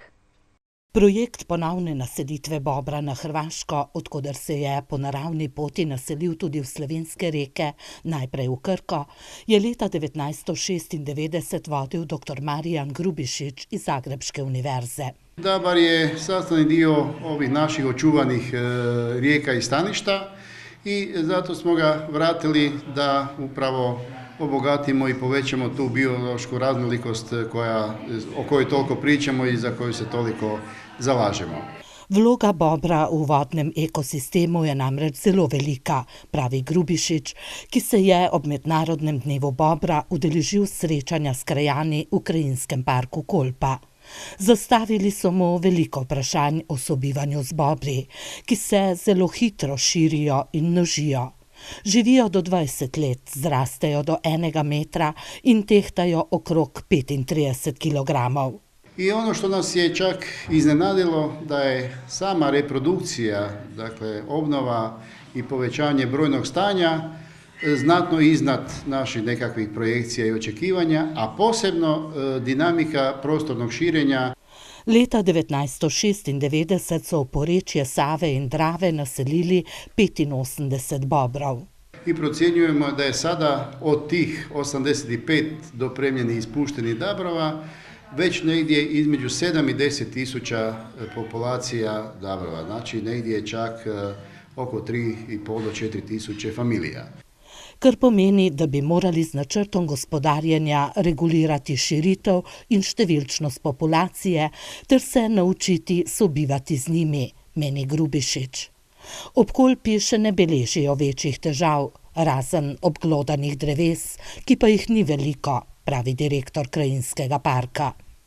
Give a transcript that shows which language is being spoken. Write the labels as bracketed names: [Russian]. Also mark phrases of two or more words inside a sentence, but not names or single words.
[Slovenian] Projekt ponovne naselitve bobra na Hrvaško, odkoder se je po naravni poti naselil tudi v slovenske reke, najprej v Krko, je leta 1996 vodil dr. Marijan Grubišić iz Zagrebške univerze. [Croatian] Dabar je sastavni dio ovih naših očuvanih rijeka i staništa i zato smo ga vratili da upravo obogatimo i povećamo tu biološku raznolikost o kojoj toliko pričamo i za koju se toliko zalažemo. [Slovenian] Vloga bobra v vodnem ekosistemu je namreč zelo velika, pravi Grubišić, ki se je ob Mednarodnem dnevu bobra udeležil srečanja s krajani v Krajinskem parku Kolpa. Zastavili so mu veliko vprašanj o sobivanju z bobri, ki se zelo hitro širijo in množijo. Živijo do 20 let, zrastejo do 1 metra in tehtajo okrog 35 kilogramov. [Croatian] I ono što nas je čak iznenadilo da je sama reprodukcija, dakle obnova i povećanje brojnog stanja znatno iznad naših nekakvih projekcija i očekivanja, a posebno dinamika prostornog širenja. [Slovenian] Leta 1996 so v porečje Save in Drave naselili 85 bobrov. [Croatian] I procjenjujemo da je sada od tih 85 dopremljenih i ispuštenih dabrova već negdje između 7 i 10 tisuća populacija dabrova, znači negdje čak oko 3,5 do 4 tisuće familija. [Slovenian] Kar pomeni, da bi morali z načrtom gospodarjenja regulirati širitev in številčnost populacije ter se naučiti sobivati z njimi, meni Grubišić. Ob Kolpi še ne beležijo večjih težav, razen obglodanih dreves, ki pa jih ni veliko, pravi direktor Krajinskega parka.